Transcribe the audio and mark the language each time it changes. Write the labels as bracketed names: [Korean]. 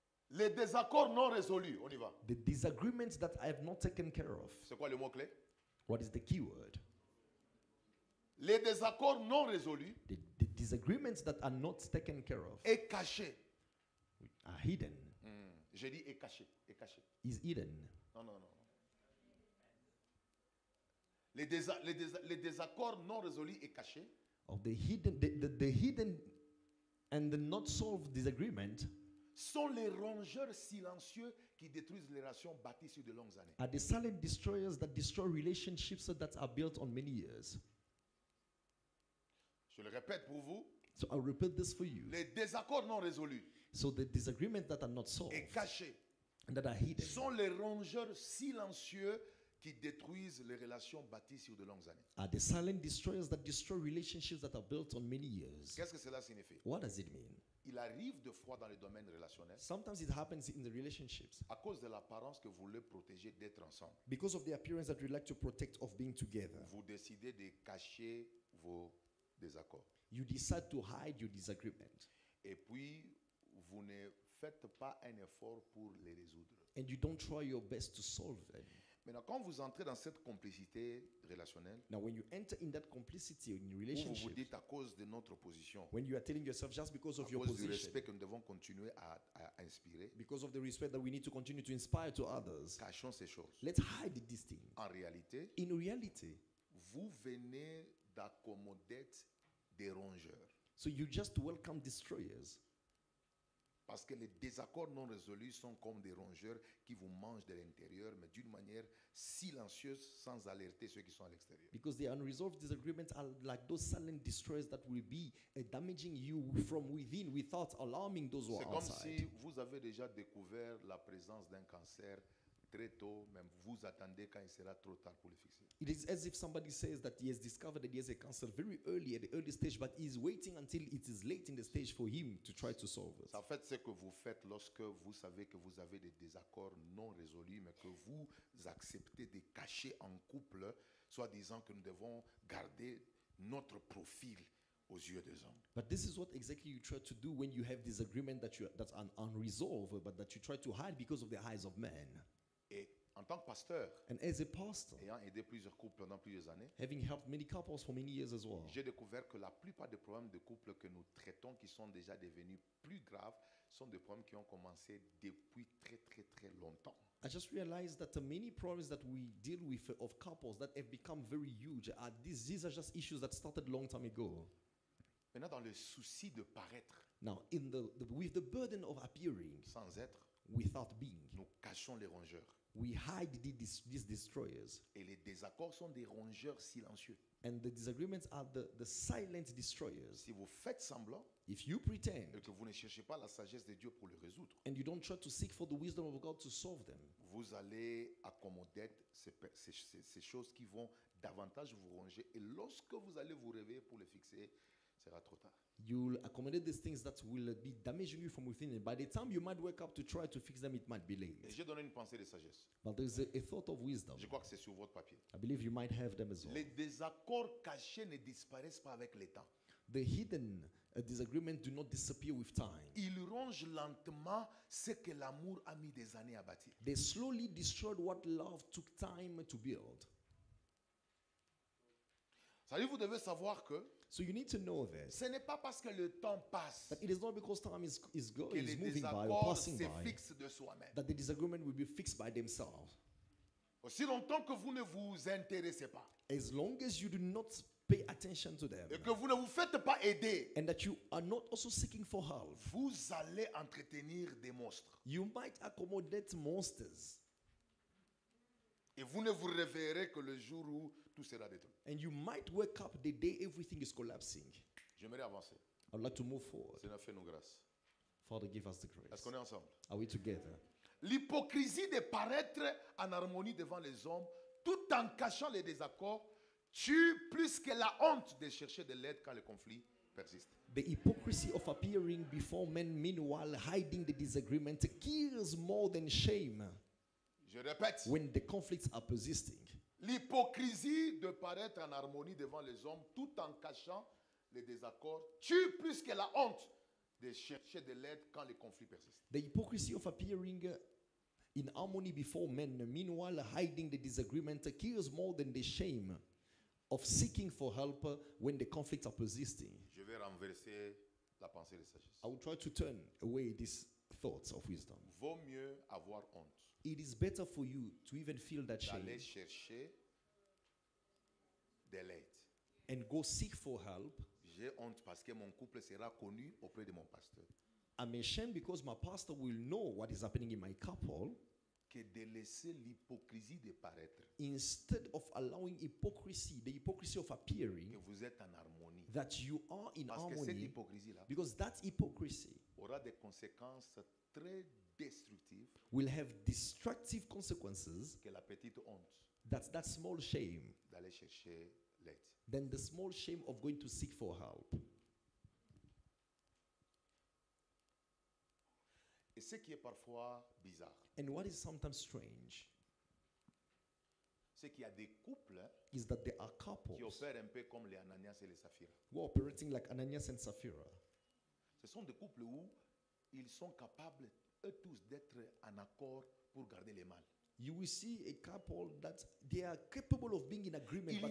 [French] Les désaccords non résolus, on y va. [English] The disagreements that I have not taken care of. [French] C'est quoi le mot-clé? [English] What is the key word? [French] Les désaccords non résolus [English] The disagreements that are not taken care of [French] est caché. [English] are hidden. [French] J'ai dit est caché, est caché. [English] Is hidden. [French] Non, non, non. Les désaccords non résolus est caché. [English] Of the hidden, the hidden and the not solved disagreement [French] Sont les rongeurs silencieux qui détruisent les relations bâties sur de longues années. [English] are the silent destroyers that destroy relationships that are built on many years. [French] Je le répète pour vous, [English] So I'll repeat this for you. [French] les désaccords non résolus [English] So the disagreements that are not solved [French] et cachés [English] and that are hidden [French] sont les rongeurs silencieux qui détruisent les relations bâties sur de longues années. [English] are the silent destroyers that destroy relationships that are built on many years. [French] Qu'est-ce que cela signifie? [English] What does it mean? [French] Il arrive de fois dans le domaine relationnel [English] Sometimes it happens in the relationships [French] à cause de l'apparence que vous voulez protéger d'être ensemble. [English] because of the appearance that we like to protect of being together. [French] Vous décidez de cacher vos désaccords. [English] You decide to hide your disagreement [French] Et puis, vous ne faites pas un effort pour les résoudre. [English] and you don't try your best to solve them. [French] Maintenant, quand vous entrez dans cette complicité relationnelle, [English] Now, when you enter in that complicity in [French] où vous vous [English] relationship, [French] dites à cause de notre position, [English] when you are telling yourself just because [French] à [English] of your [French] cause du [English] position, [French] respect que nous devons continuer à inspirer, [English] because of the respect that we need to continue to inspire to others, [French] cachons ces choses. [English] let's hide these things. [French] En réalité, [English] In reality, [French] vous venez d'accommoder des rongeurs. [English] So you just welcome destroyers. [French] Parce que les désaccords non résolus sont comme des rongeurs qui vous mangent de l'intérieur, mais d'une manière silencieuse, sans alerter ceux qui sont à l'extérieur. [English] Because the unresolved disagreements are like those silent destroyers that will be damaging you from within without alarming those who [French] C'est [English] are [French] comme [English] outside. [French] si vous avez déjà découvert la présence d'un cancer très tôt, même vous attendez quand il sera trop tard pour le fixer. [English] It is as if somebody says that he has discovered that he has a cancer very early at the early stage, but he is waiting until it is late in the stage for him to try to solve it. [French] En fait, ce que vous faites lorsque vous savez que vous avez des désaccords non résolus, mais que vous acceptez de cacher en couple, soit disant que nous devons garder notre profil aux yeux des hommes. [English] But this is what exactly you try to do when you have disagreement that's unresolved, but that you try to hide because of the eyes of men. [French] Et en tant que pasteur, [English] And as a pastor, [French] ayant aidé plusieurs couples pendant plusieurs années, [English] having helped many couples for many years as well, [French] j'ai découvert que la plupart des problèmes de couple que nous traitons, qui sont déjà devenus plus graves, sont des problèmes qui ont commencé depuis très longtemps. [English] I just realized that the many problems that we deal with of couples that have become very huge are these are just issues that started a long time ago. [French] Maintenant, dans le souci de paraître [English] Now, with the burden of appearing [French] sans être, [English] without being, [French] nous cachons les rongeurs. [English] we hide these destroyers. [French] Et les désaccords sont des rongeurs silencieux. [English] And the disagreements are the silent destroyers. [French] Si vous faites semblant [English] If you pretend [French] et que vous ne cherchez pas la sagesse de Dieu pour les résoudre, [English] and you don't try to seek for the wisdom of God to solve them, [French] vous allez accommoder ces choses qui vont davantage vous ronger. Et lorsque vous allez vous réveiller pour les fixer, ce sera trop tard. [English] you'll accommodate these things that will be damaging you from within. And by the time you might wake up to try to fix them, it might be late. [French] Et j'ai donné une pensée de sagesse. [English] But there's a thought of wisdom. [French] Je crois que c'est sur votre papier. [English] I believe you might have them as well. [French] Les désaccords cachés ne disparaissent pas avec le temps. [English] The hidden disagreements do not disappear with time. [French] Ils rongent lentement ce que l'amour a mis des années à bâtir. [English] They slowly destroyed what love took time to build. [French] Ça veut dire, vous devez savoir que [English] So you need to know this. [French] ce n'est pas parce que le temps passe [English] That it is not because time is [French] que les [English] moving by or [French] désaccords [English] passing [French] se [English] by [French] fixent de soi-même. [English] that the disagreement will be fixed by themselves. [French] Aussi longtemps que vous ne vous intéressez pas [English] As long as you do not pay attention to them [French] et que vous ne vous faites pas aider, [English] and that you are not also seeking for help, [French] vous allez entretenir des monstres. [English] you might accommodate monsters [French] Et vous ne vous réveillerez que le jour où tout sera détruit. [English] and you might wake up the day everything is collapsing. [French] J'aimerais avancer. [English] I'd like to move forward. [French] Seigneur, fais-nous grâce. [English] Father, give us the [French] Est-ce [English] grace. [French] qu'on est ensemble? [English] Are we together? [French] L'hypocrisie de paraître en harmonie devant les hommes, tout en cachant les désaccords, tue plus que la honte de chercher de l'aide quand le conflit persiste. [English] The hypocrisy of appearing before men, meanwhile hiding the disagreement, kills more than shame [French] Je répète, [English] when the conflicts are persisting. [French] l'hypocrisie de paraître en harmonie devant les hommes, tout en cachant les désaccords, tue plus que la honte de chercher de l'aide quand le conflit persiste. [English] The hypocrisy of appearing in harmony before men, meanwhile hiding the disagreement, kills more than the shame of seeking for help when the conflicts are persisting. [French] Je vais renverser la pensée de sagesse. [English] I will try to turn away these thoughts of wisdom. [French] Vaut mieux avoir honte [English] It is better for you to even feel that shame [French] d'aller chercher de l'aide. [English] and go seek for help. [French] J'ai honte parce que mon couple sera connu auprès de mon pasteur. [English] I'm ashamed because my pastor will know what is happening in my couple, [French] Que de laisser l'hypocrisie de paraître, [English] instead of allowing hypocrisy, the hypocrisy of [French] que [English] appearing, [French] vous êtes en harmonie. [English] that you are in [French] Parce que cette [English] harmony, [French] hypocrisie-là [English] because that hypocrisy [French] aura des conséquences très destructives [English] will have destructive consequences. [French] que la petite honte [English] That's that small shame, [French] d'aller chercher l'aide. [English] than the small shame of going to seek for help. [French] Et ce qui est parfois bizarre, [English] And what is sometimes strange [French] c'est qu'il y a des couples [English] is that there are [French] qui [English] couples [French] opèrent un peu comme les Ananias et les Saphira. [English] who are operating like Ananias and Sapphira. [French] Ce sont des couples où ils sont capables, eux tous, d'être en accord pour garder le mal. [English] You will see a couple that they are capable of being in agreement, but